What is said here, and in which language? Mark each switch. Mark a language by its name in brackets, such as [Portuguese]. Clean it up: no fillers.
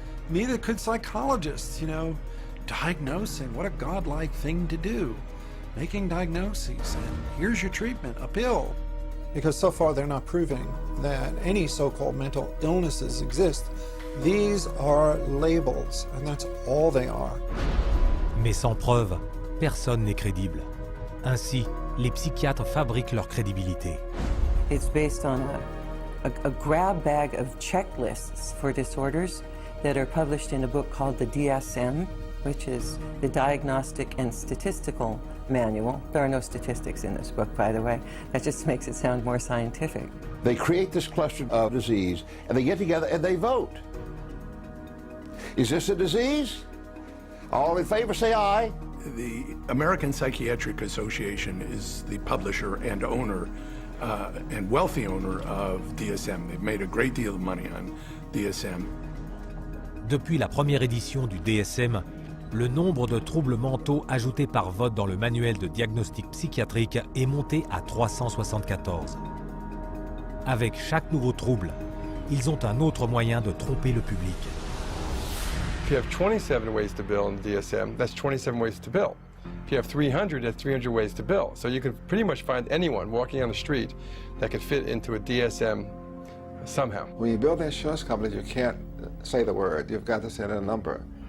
[English] Neither could psychologists, you know? Diagnosing, what a godlike thing to do. Making diagnoses, and here's your treatment, a pill. Because so far they're not proving that any so-called mental illnesses exist. These are labels, and that's all they are. [French] Mais sans preuve, personne n'est crédible. Ainsi, les psychiatres fabriquent leur crédibilité. [English] It's based on a grab bag of checklists for disorders that are published in a book called the DSM, which is the Diagnostic and Statistical Manual. There are no statistics in this book, by the way. That just makes it sound more scientific. They create this cluster of disease, and they get together and they vote. Is this a disease? All in favor, say aye. The American Psychiatric Association is the publisher and owner and wealthy owner of DSM. They've made a great deal of money on DSM. [French] Depuis la première édition du DSM, le nombre de troubles mentaux ajoutés par vote dans le manuel de diagnostic psychiatrique est monté à 374. Avec chaque nouveau trouble, ils ont un autre moyen de tromper le public. [English] If you have 27 ways to bill in the DSM, that's 27 ways to bill. If you have 300, that's 300 ways to bill. So you can pretty much find anyone walking on the street that could fit into a DSM somehow. When you build insurance companies, you can't say the word. You've got to say a number.